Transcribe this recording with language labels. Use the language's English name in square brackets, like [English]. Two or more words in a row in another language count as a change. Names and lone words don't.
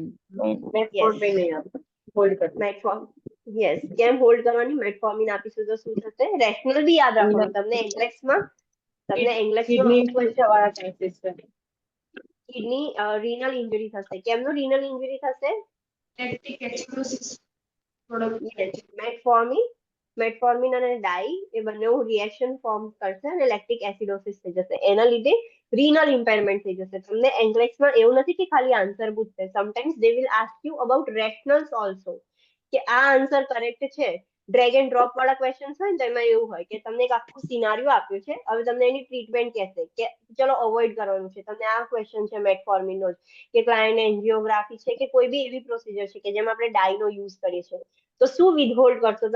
[Gujarati] મેટફોર્મિન નહીં આપતું, હોલ્ડ કરતું. યસ, કેમ હોલ્ડ કરવાની? મેટફોર્મિન આપીશું તો શું થશે? રેશનલ બી યાદ રાખવાનું. તમને ઇંગ્લિશમાં [English] kidney infection [Gujarati] વાળા ચાન્સીસ છે. [English] kidney renal injury [Gujarati] થશે. કેમનું [English] renal injury [Gujarati] થશે? [English] lactic acidosis product. [Gujarati] મેટફોર્મિન અને ડાઈ એ બંને [English] reaction form [Gujarati] કરશે અને [English] lactic acidosis [Gujarati] થઈ જશે. એના લીધે [English] renal impairment [Gujarati] થઈ જશે. તમને ઇંગ્લિશમાં એવું નથી કે ખાલી આન્સર પૂછશે, [English] sometimes they will ask you about rationals also, [Gujarati] કે આ [English] answer correct [Gujarati] છે [English] drag and drop [Gujarati] વાળા ક્વેશ્ચન્સ હોય ને તો એમાં એવું હોય કે તમને એક આખું સિનારીઓ આપ્યું છે, હવે તમને એની ટ્રીટમેન્ટ કહેશે કે ચલો અવોઇડ કરવાનું છે, તમને આ ક્વેશ્ચન છે મેટફોર્મિનનો કે [English] client angiography [Gujarati] છે કે કોઈ બી એવી પ્રોસિજર છે કે જેમાં આપણે ડાયનો યુઝ કરીએ છીએ, તો શું વિથહોલ્ડ કરશો?